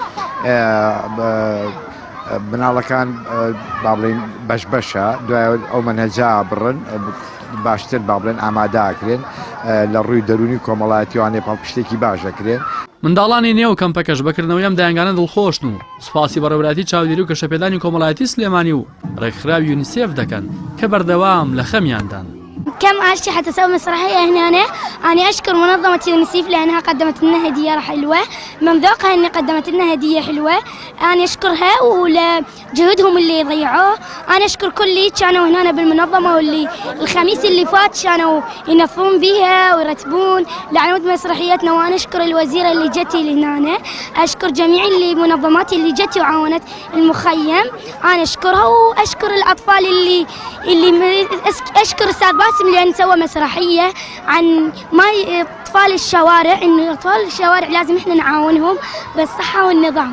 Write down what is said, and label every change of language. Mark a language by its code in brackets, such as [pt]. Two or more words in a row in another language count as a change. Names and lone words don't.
[ckb] مناڵەکان با بڵێن بەش بەشە دوای ئەو مەنهەجا بڕن باشتر با بڵێن ئامادەکرێن لە ڕووی دەرونی کۆمەڵایەتیوانێ پاڵپشتێکی باش دەکرێن. منداڵانی نێو کەمپەکەش بەکردنەوەی ئەم دایانگانە دڵخۆشن و سوپاسی بەڕێوەبەرایەتی چاودێری و گەشەپێدانی کۆمەڵایەتی سلێمانی و ڕێکخراوی یونیسێف دەکەن کە بەردەوام لە خەمیاندان. [ar] كم عشت حتى أسوي مسرحية هنا أنا أشكر منظمة يونيسيف لأنها قدمت لنا هدية حلوة، من ذوقها أن قدمت لنا هدية حلوة، أنا أشكرها ولجهودهم اللي ضيعوه. أنا أشكر كل اللي كانوا هنا بالمنظمة واللي الخميس اللي فات كانوا ينظمون بها ويرتبون لعنود مسرحيتنا، وأنا أشكر الوزيرة اللي جتي لهنا، أشكر جميع المنظمات اللي جتي وعاونت المخيم، أنا أشكرها وأشكر الأطفال اللي أشكر أستاذ باسم لأن سوى مسرحية عن ما أطفال الشوارع، إنه أطفال الشوارع لازم إحنا نعاونهم بالصحة والنظام.